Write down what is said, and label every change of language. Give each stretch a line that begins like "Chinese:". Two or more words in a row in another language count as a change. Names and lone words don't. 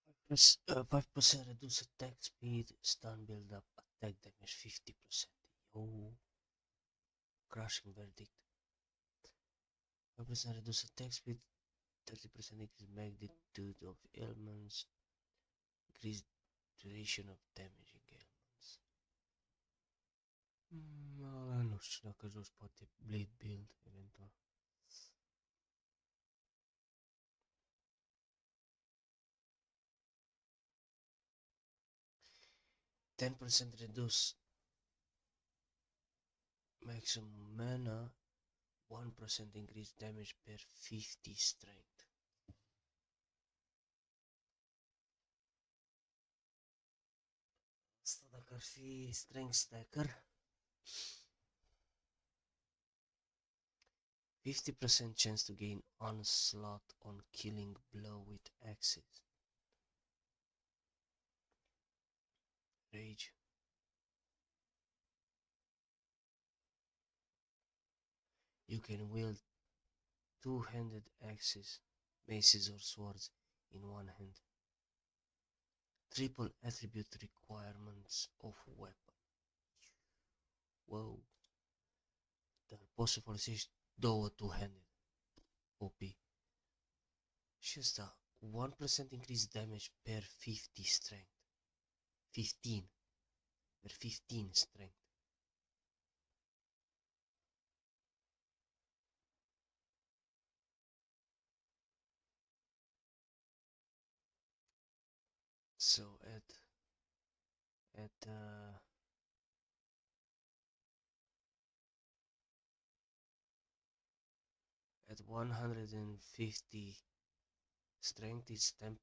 English: 5% reduce attack speed, stun build up, attack damage 50%. Yo. Crushing verdict. 5% reduce attack speed, 30% increase magnitude of ailments, increase duration of damaging ailments.
Romanian: Nu știu dacă joci poate Blade Build, eventual.
English: %10 reduce maximum mana, 1% increase damage per 50 strength.
Romanian: Asta dacă ar fi
English: strength stacker. 50% chance to gain onslaught on killing blow with axes. Rage. You can wield two-handed axes, maces or swords in one hand. Triple attribute requirements of weapon.
Romanian: Wow. Dar poți să folosești două two-handed.
English: OP.
Romanian: Și ăsta,
English: 1% increase damage per 50 strength. 15. Per 15 strength. So at 150 strength it's